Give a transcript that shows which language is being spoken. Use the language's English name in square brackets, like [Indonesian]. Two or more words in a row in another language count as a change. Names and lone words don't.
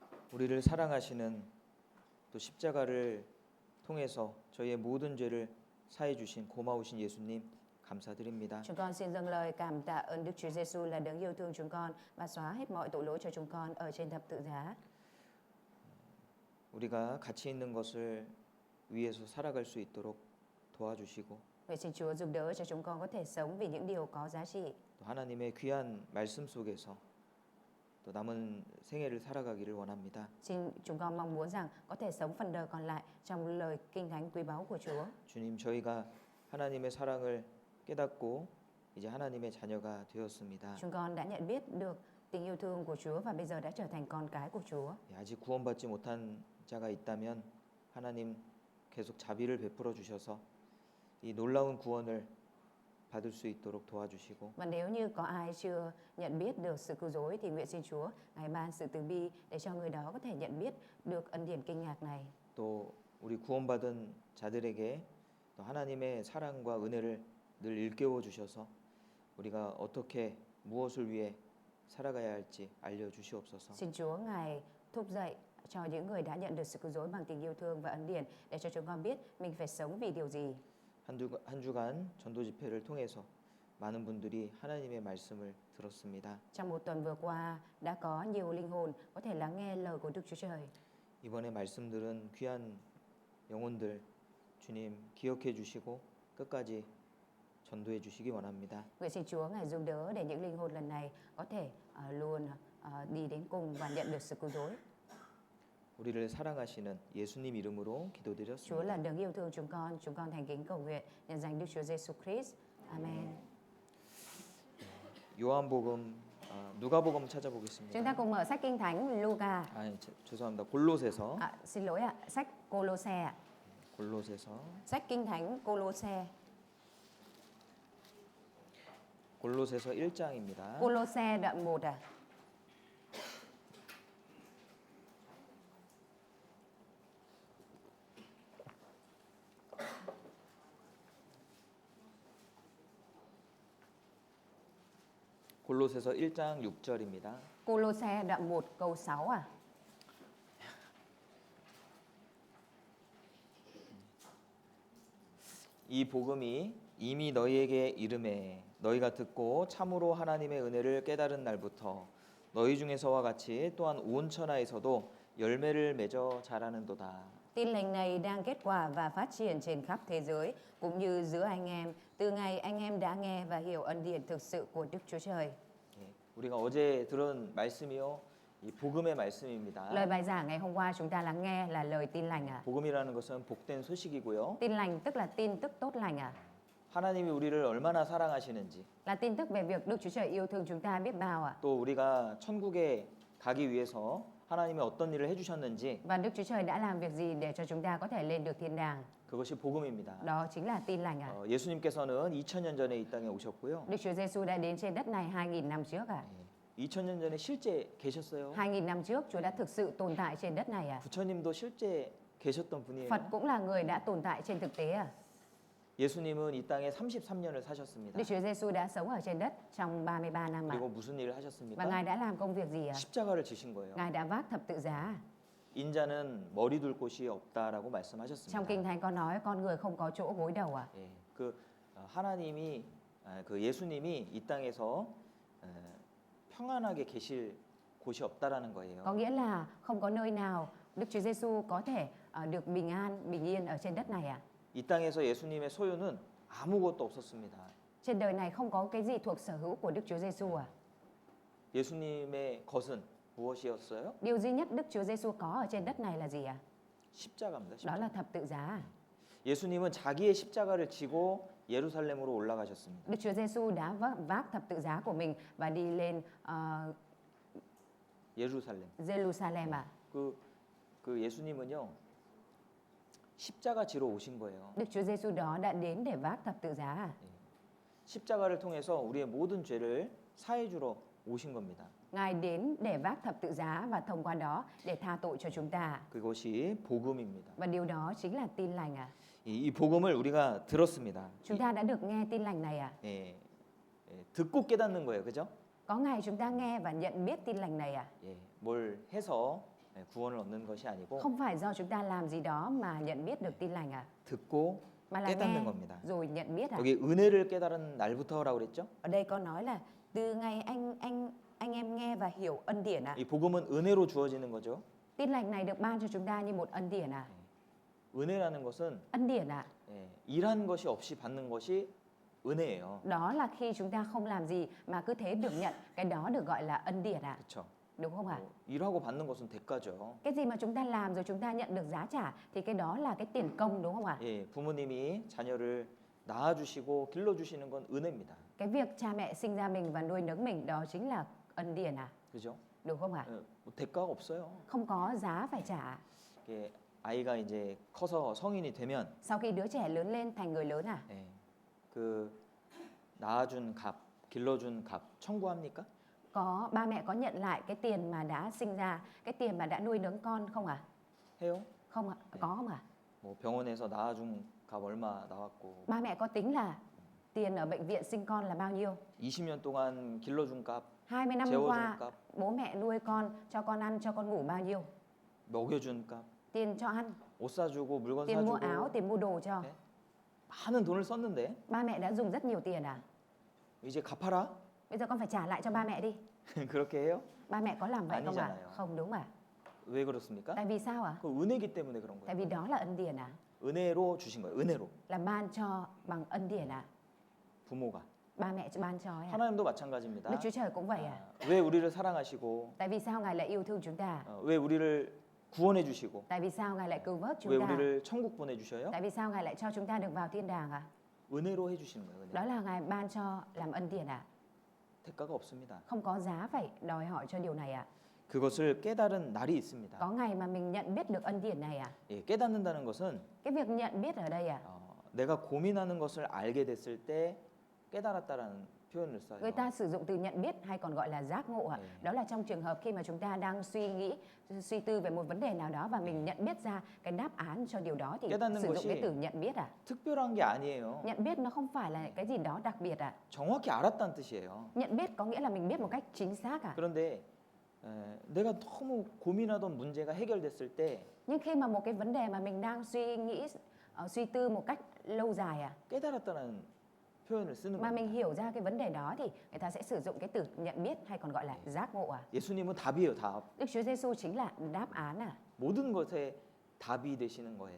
[Korean] 우리를 사랑하시는 또 십자가를 통해서 저희의 모든 죄를 사해 주신 고마우신 예수님 감사드립니다. [Vietnamese] Chúng con xin dâng lời cảm tạ ơn Đức Chúa Giêsu là đấng yêu thương chúng con và xóa hết mọi tội lỗi cho chúng con ở trên thập tự giá. [Korean] 우리가 가치 있는 것을 위해서 살아갈 수 있도록 도와주시고 [Vietnamese] Vậy xin Chúa giúp đỡ cho chúng con có thể sống vì những điều có giá trị. [Korean] 또 하나님의 귀한 말씀 속에서 또 남은 생애를 살아가기를 원합니다. [Vietnamese] Xin chúng con mong muốn rằng có thể sống phần đời còn lại trong lời kinh thánh quý báu của Chúa. [Korean] 주님, 저희가 하나님의 사랑을 깨닫고 이제 하나님의 자녀가 되었습니다. [Vietnamese] Chúng con đã nhận biết được tình yêu thương của Chúa và bây giờ đã trở thành con cái của Chúa. [Korean] 아직 구원받지 못한 자가 있다면 하나님 계속 자비를 베풀어 주셔서 이 놀라운 구원을 받을 수 있도록 도와주시고 [Vietnamese] Và nếu như có ai chưa nhận biết được sự cứu rỗi thì nguyện xin Chúa ngài ban sự từ bi để cho người đó có thể nhận biết được ân điển kinh ngạc này. [Korean] 또 우리 구원받은 자들에게 또 하나님의 사랑과 은혜를 늘 일깨워 주셔서 우리가 어떻게 무엇을 위해 살아가야 할지 알려 주시옵소서. [Vietnamese] Xin Chúa ngài thúc dậy cho những người đã nhận được sự cứu rỗi bằng tình yêu thương và ân điển để cho chúng con biết mình phải sống vì điều gì. [Korean] 한 주간 전도 집회를 통해서 많은 분들이 하나님의 말씀을 들었습니다. [Vietnamese] Trong một tuần vừa qua đã có nhiều linh hồn có thể lắng nghe lời của Đức Chúa Trời. [Korean] 이번에 말씀들은 귀한 영혼들 주님 기억해 주시고 끝까지 전도해 주시기 원합니다. [Vietnamese] Nguyện xin Chúa ngài giúp đỡ để những linh hồn lần này có thể luôn đi đến cùng và nhận được sự cứu rỗi. [Korean] 우리를 사랑하시는 예수님 이름으로 [Vietnamese] Chúa [Korean] 기도드렸습니다. [Vietnamese] là đấng yêu thương chúng con thành kính cầu nguyện nhân danh Đức Chúa Giêsu Christ. Amen. [Korean] 요한복음 누가복음 [Vietnamese] Chúng ta [Korean] 찾아보겠습니다. [Vietnamese] cùng mở sách Kinh Thánh Luca. [Korean] 죄송합니다. 골로새서 [Vietnamese] Xin lỗi ạ, sách Cô-lô-xe ạ. [Korean] 골로새서 [Vietnamese] Sách Kinh Thánh Cô-lô-xe. [Korean] 골로새서 1장입니다. [Vietnamese] Cô-lô-xe đoạn 1 ạ. [Korean] 골로새서 1장 6절입니다. [Vietnamese] Cô-lô-xe đoạn 1 câu 6 ạ. [Korean] 이 복음이 이미 너희에게 이름에 너희가 듣고 참으로 하나님의 은혜를 깨달은 날부터 너희 중에서와 같이 또한 온 천하에서도 열매를 맺어 자라는도다. [Vietnamese] Tin lành này đang kết quả và phát triển trên khắp thế giới cũng như giữa anh em từ ngày anh em đã nghe và hiểu ân điển thực sự của Đức Chúa Trời. [Korean] 우리가 어제 들은 말씀이요, 이 복음의 말씀입니다. [Vietnamese] Lời bài giảng ngày hôm qua chúng ta lắng nghe là lời tin lành ạ. [Korean] 복음이라는 것은 복된 소식이고요. [Vietnamese] Tin lành tức là tin tức tốt lành ạ. [Korean] 하나님이 우리를 얼마나 사랑하시는지, [Vietnamese] Là tin tức về việc Đức Chúa Trời yêu thương chúng ta biết bao ạ. [Korean] 또 우리가 천국에 가기 위해서 하나님이 어떤 일을 해주셨는지, [Vietnamese] Và Đức Chúa Trời đã làm việc gì để cho chúng ta có thể lên được thiên đàng. [Korean] 그것이 복음입니다. [Vietnamese] Đó chính là tin lành ạ. [Korean] 예수님께서는 2000년 전에 이 땅에 오셨고요. [Vietnamese] Đức Chúa Giêsu đã đến trên đất này 2000 năm trước ạ. [Korean] 2000년 전에 실제 계셨어요. [Vietnamese] 2000 năm trước Chúa đã thực sự tồn tại trên đất này ạ. [Korean] 부처님도 실제 계셨던 분이에요. [Vietnamese] Phật cũng là người đã tồn tại trên thực tế ạ. [Korean] 예수님은 이 땅에 33년을 사셨습니다. [Vietnamese] Đức Chúa Giêsu đã sống ở trên đất trong 33 năm ạ. [Korean] 그리고 무슨 일을 [Vietnamese] Và [Korean] 하셨습니까? [Vietnamese] Ngài đã làm công việc gì ạ? [Korean] 십자가를 지신 거예요. [Vietnamese] Ngài đã vác thập tự giá. [Korean] 인자는 머리 둘 곳이 없다라고 [Vietnamese] Trong [Korean] 말씀하셨습니다. [Vietnamese] Kinh Thánh có nói con người không có chỗ gối đầu ạ. [Korean] 예, 그 하나님이 그 예수님이 이 땅에서 평안하게 계실 곳이 없다라는 거예요. [Vietnamese] Có nghĩa là không có nơi nào Đức Chúa Giêsu có thể được bình an, bình yên ở trên đất này ạ. [Korean] 이 땅에서 예수님의 소유는 아무것도 없었습니다. [Vietnamese] Trên đời này không có cái gì thuộc sở hữu của Đức Chúa Giêsu ạ. [Korean] 예수님의 것은 무엇이었어요? [Vietnamese] Điều duy nhất Đức Chúa Giêsu có ở trên đất này là gì ạ? [Korean] 십자가입니다. [Vietnamese] Đó [Korean] 십자가. [Vietnamese] là thập tự giá. [Korean] 예수님은 자기의 십자가를 지고 예루살렘으로 올라가셨습니다. [Vietnamese] Đức Chúa Giêsu đã vác thập tự giá của mình và đi lên [Korean] 예루살렘. [Vietnamese] Jerusalem ạ. [Korean] 그 예수님은요 십자가 지러 오신 거예요. [Vietnamese] Đức Chúa Giêsu đó đã đến để vác thập tự giá ạ. [Korean] 십자가를 통해서 우리의 모든 죄를 사해 주러 오신 겁니다. [Vietnamese] Ngài đến để vác thập tự giá và thông qua đó để tha tội cho chúng ta. [Korean] 그것이 복음입니다. [Vietnamese] Và điều đó chính là tin lành ạ. [Korean] 이 복음을 우리가 들었습니다. [Vietnamese] Chúng ta đã được nghe tin lành này ạ. [Korean] 듣고 깨닫는 거예요, 그죠? [Vietnamese] Có ngày chúng ta nghe và nhận biết tin lành này ạ. [Korean] 뭘 해서 구원을 얻는 것이 아니고 [Vietnamese] Không phải do chúng ta làm gì đó mà nhận biết được tin lành à? [Korean] 듣고 [Vietnamese] Mà là [Korean] 깨닫는 [Vietnamese] nghe [Korean] 겁니다. [Vietnamese] rồi nhận biết à? [Korean] 여기 은혜를 깨달은 날부터라고 그랬죠? [Vietnamese] Ở đây có nói là từ ngày anh em nghe và hiểu ân điển à? [Korean] 이 복음은 은혜로 주어지는 거죠. [Vietnamese] Tin lành này được ban cho chúng ta như một ân điển à? [Korean] 은혜라는 것은 [Vietnamese] Ân điển à? [Korean] 일한 것이 없이 받는 것이 은혜예요. [Vietnamese] Đó là khi chúng ta không làm gì mà cứ thế được nhận, cái đó được gọi là ân điển à? [Korean] 그렇죠. [Vietnamese] Đúng không ạ? [Korean] 일하고 받는 것은 대가죠. [Vietnamese] Cái gì mà chúng ta làm rồi chúng ta nhận được giá trả thì cái đó là cái tiền công, đúng không ạ? [Korean] 예, 부모님이 자녀를 낳아주시고 길러주시는 건 은혜입니다. [Vietnamese] Cái việc cha mẹ sinh ra mình và nuôi nấng mình đó chính là ân điển à? [Korean] 그죠? [Vietnamese] Đúng không ạ? [Korean] 뭐 대가가 없어요. [Vietnamese] Không có giá phải trả. [Korean] 이게 아이가 이제 커서 성인이 되면 [Vietnamese] Sau khi đứa trẻ lớn lên thành người lớn à? [Korean] 예, 그 낳아준 값, 길러준 값 청구합니까? [Vietnamese] Có ba mẹ có nhận lại cái tiền mà đã sinh ra, cái tiền mà đã nuôi nấng con không ạ? [Korean] 해요? [Vietnamese] Không ạ, có không ạ? [Korean] 뭐 병원에서 낳아준 값 얼마 나왔고 [Vietnamese] Ba mẹ có tính là tiền ở bệnh viện sinh con là bao nhiêu? [Korean] 20년 동안 길러준 값, [Vietnamese] 20 năm [Korean] 재워준 [Vietnamese] qua [Korean] 값, [Vietnamese] bố mẹ nuôi con, cho con ăn, cho con ngủ bao nhiêu? [Korean] 먹여준 값, [Vietnamese] Tiền cho ăn, [Korean] 옷 사주고 물건 [Vietnamese] tiền mua áo, [Korean] 사주고 [Vietnamese] tiền mua đồ cho. [Korean] 네? 많은 돈을 썼는데 [Vietnamese] Ba mẹ đã dùng rất nhiều tiền à? [Korean] 이제 갚아라? [Vietnamese] Bây giờ con phải trả lại cho ba mẹ đi. [Korean] 그렇게 해요? [Vietnamese] Ba mẹ có làm vậy không ạ? [Korean] 아니잖아요. [Vietnamese] Không đúng à? [Korean] 왜 그렇습니까? [Vietnamese] Tại vì sao ạ? [Korean] 그 은혜기 때문에 그런 [Vietnamese] Tại [Korean] 거예요. [Vietnamese] vì đó là ân điển à? [Korean] 은혜로 주신 거예요. 은혜로. [Vietnamese] Là ban cho bằng ân điển à? [Korean] 부모가. [Vietnamese] Ba mẹ ban cho ấy à? [Korean] 하나님도 마찬가지입니다. [Vietnamese] Đức Chúa Trời cũng vậy à? [Korean] 왜 우리를 사랑하시고 [Vietnamese] Tại vì sao Ngài lại yêu thương chúng ta? [Korean] 왜 우리를 구원해 주시고 [Vietnamese] Tại vì sao Ngài lại cứu vớt [Korean] 왜 [Vietnamese] chúng ta? [Korean] 우리를 천국 보내 주셔요? [Vietnamese] Tại vì sao Ngài lại cho chúng ta được vào thiên đàng à? [Korean] 은혜로 해 주시는 거예요. 은혜. [Vietnamese] Đó là Ngài ban cho làm ân điển à? [Korean] 대가가 없습니다. [Vietnamese] Không có giá phải đòi hỏi cho điều này à? [Korean] 그것을 깨달은 날이 있습니다. [Vietnamese] Có ngày mà mình nhận biết được ân điển này à? [Korean] 예, 깨닫는다는 것은 [Vietnamese] Cái việc nhận biết ở đây à? [Korean] 내가 고민하는 것을 알게 됐을 때 깨달았다라는 표현을 써요. [Vietnamese] Người ta sử dụng từ nhận biết hay còn gọi là giác ngộ ạ. Đó là trong trường hợp khi mà chúng ta đang suy nghĩ, suy tư về một vấn đề nào đó và mình nhận biết ra cái đáp án cho điều đó thì [Korean] 깨닫는 [Vietnamese] sử dụng cái [Korean] 것이 [Vietnamese] từ nhận biết à. [Korean] 특별한 게 아니에요. [Vietnamese] Nhận biết nó không phải là cái gì đó đặc biệt à. [Korean] 정확히 알았다는 뜻이에요. [Vietnamese] Nhận biết có nghĩa là mình biết một cách chính xác à. [Korean] 그런데 내가 너무 고민하던 문제가 해결됐을 때 [Vietnamese] Nhưng khi mà một cái vấn đề mà mình đang suy nghĩ, suy tư một cách lâu dài à, [Korean] 깨달았다는 표현을 쓰는 [Vietnamese] mà mình [Korean] 겁니다. [Vietnamese] hiểu ra cái vấn đề đó thì người ta sẽ sử dụng cái từ nhận biết hay còn gọi là giác ngộ à. [Korean] 예수님은 답이에요, 답. [Vietnamese] Đức Chúa Giêsu chính là đáp án à. [Korean] 모든 것에 답이 되시는 거예요.